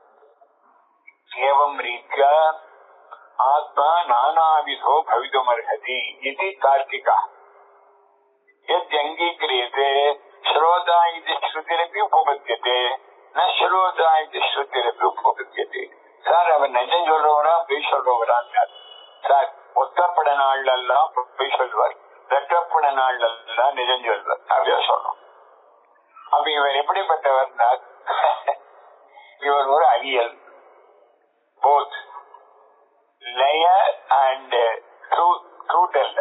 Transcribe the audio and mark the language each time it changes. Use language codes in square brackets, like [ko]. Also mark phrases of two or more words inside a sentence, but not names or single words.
[sa] एवं रीत्या आत्मा नानाविधो भवितुमर्हति इति तार्किकः। यद्यङ्गीक्रियते श्रोता इति श्रुतिरपि उपपद्यते, न श्रोता इति श्रुतिरपि उपपद्यते। [ta] சார் அவர் நிஜம் சொல்றவரா பொய் சொல்றவரா? சார் ஒத்தப்பட நாள்லாம் பொய் சொல்வார், ரெட்டப்பட நாள்லாம் நிஜம் சொல்வார், அப்படியே சொல்லணும். அப்ப இவர் எப்படிப்பட்டவர்? இவர் ஒரு அவியல், [en] both liar and truthteller.